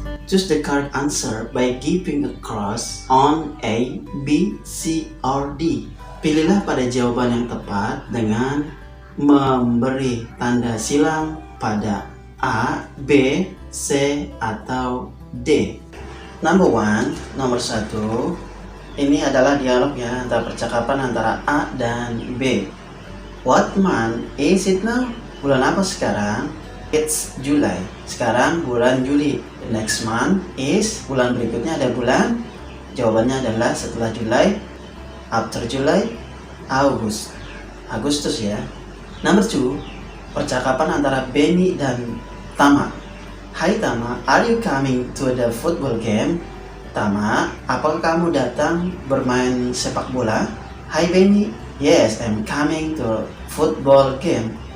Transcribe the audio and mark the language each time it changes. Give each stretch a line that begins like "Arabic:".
English: Choose the correct answer by giving a cross on A, B, C, or D.
Indonesian: Pilihlah pada jawaban yang tepat dengan memberi tanda silang pada A, B, C, atau D.
English: Number one,
Indonesian: nomor 1. Ini adalah dialog ya, antara percakapan antara A dan B.
English: What month is it now?
Indonesian: Bulan apa sekarang?
English: It's July.
Indonesian: Sekarang bulan Juli.
English: The next month is,
Indonesian: bulan berikutnya ada bulan. Jawabannya adalah setelah July,
English: after July,
Indonesian: Agustus ya.
English: Number 2,
Indonesian: percakapan antara Benny dan Tama.
English: Hai Tama, are you coming to the football game?
Indonesian: Tama, apakah kamu datang bermain sepak bola?
English: Hai Benny, yes, I'm coming to football game.